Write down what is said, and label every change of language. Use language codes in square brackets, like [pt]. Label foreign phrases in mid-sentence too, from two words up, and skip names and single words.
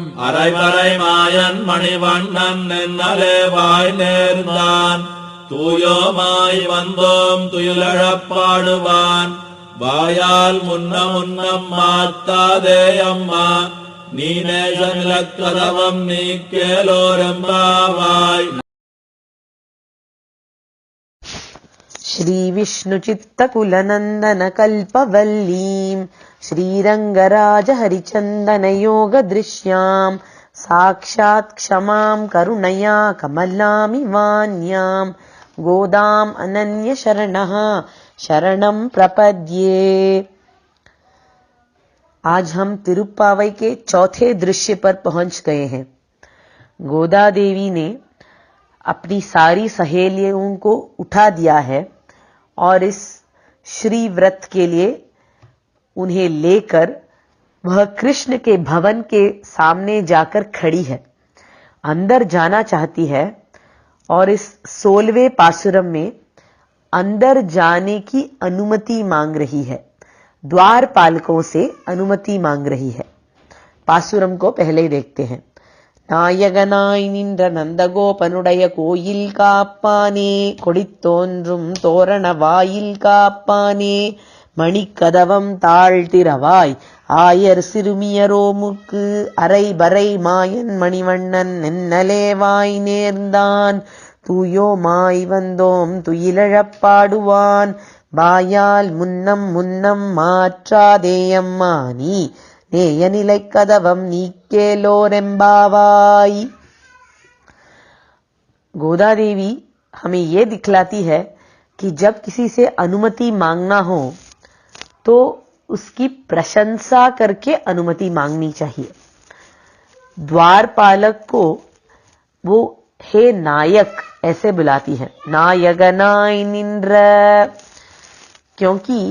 [ta] அரைவரை மாயன் மணிவண்ணன் நின்னலே வாய் நேர்ந்தான், தூயோமாய் வந்தோம் துயிலழப்பாடுவான், வாயால் முன்னம் மாத்தாதே அம்மா, நீ நேசநிலக்கதவம் நீக்கேலோரெம்பாவாய். [sa] श्री विष्णुचित्तकुलनन्दन कल्पवल्लीं श्रीरङ्गराज हरिचन्दन योगदृश्यां साक्षात् क्षमां करुणया कमलामिवान्यां गोदाम् अनन्य शरणः शरणं प्रपद्ये। [hi] आज हम तिरुप्पावई के चौथे दृश्य पर पहुंच गए हैं। गोदा देवी ने अपनी सारी सहेलियों को उठा दिया है और इस श्री व्रत के लिए उन्हें लेकर वह कृष्ण के भवन के सामने जाकर खड़ी है, अंदर जाना चाहती है और इस 16वें पासुरम में अंदर जाने की अनुमति मांग रही है, द्वारपालकों से अनुमति मांग रही है। पासुरम को पहले ही देखते हैं। [ta] நாயகனாய் நின்ற நந்தகோபனுடைய கோயில் காப்பானே, கொடித்தோன்றும் தோரண வாயில் காப்பானே, மணிக்கதவம் தாழ்த்திரவாய் ஆயர் சிறுமியரோமுக்கு அரைபறை மாயன் மணிவண்ணன் நென்னலே வாய் நேர்ந்தான், தூயோமாய் வந்தோம் துயிலழப்பாடுவான், வாயால் முன்னம் மாற்றாதேயம்மா நீ நேயநிலை கதவம் நீக்கேலோரெம்பாவாई। [hi] गोदा देवी हमें ये दिखलाती है कि जब किसी से अनुमति मांगना हो तो उसकी प्रशंसा करके अनुमति मांगनी चाहिए। द्वारपालक को वो हे नायक ऐसे बुलाती है, [ta] நாயகனாய் நின்ற, [hi] क्योंकि